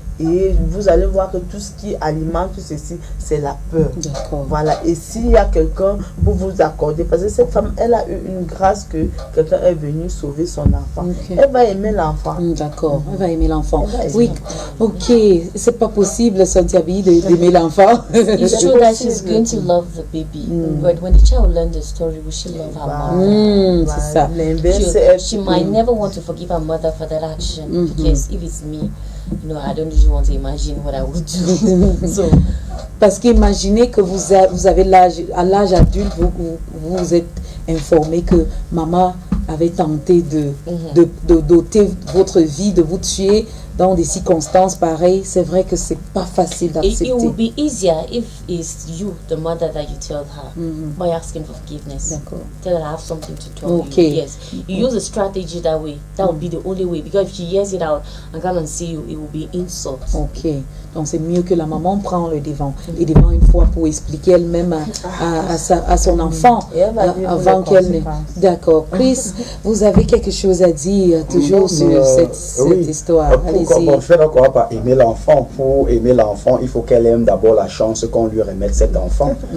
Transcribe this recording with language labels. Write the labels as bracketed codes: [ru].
[fr] Et vous allez voir que tout ce qui alimente tout ceci, c'est la peur. Voilà. Et s'il y a quelqu'un pour vous accorder, parce que cette femme, elle a eu une grâce que quelqu'un est venu sauver son enfant. Elle va aimer l'enfant. D'accord. Elle va aimer l'enfant. Oui. Ok. C'est pas possible, Santiabi, d'aimer l'enfant. [en] It's true that she's going to love the baby. But when the child learns the story, will she love her mother? [fr] C'est ça. [en] She might never want to forgive her mother for that action. Because if it's me, you know, I don't just want to imagine what I would do. So, [fr] parce qu'imaginez que vous avez à l'âge adulte, vous êtes informé que maman avait tenté de doter votre vie, de vous tuer dans des circonstances pareilles. C'est vrai que c'est pas facile d'accepter. [en] It would be easier if it's you, the mother, that you tell her by asking for forgiveness. Tell her I have something to tell you. Yes, you use a strategy that way. That would be the only way, because if she hears it out and come and see you, it will be insult. [fr] Donc c'est mieux que la maman prenne le devant une fois pour expliquer elle-même à son enfant avant qu'elle ne... D'accord. Chris, vous avez quelque chose à dire toujours sur cette histoire. Pour faire encore pas aimer l'enfant, pour aimer l'enfant, il faut qu'elle aime d'abord la chance qu'on lui remette cet enfant.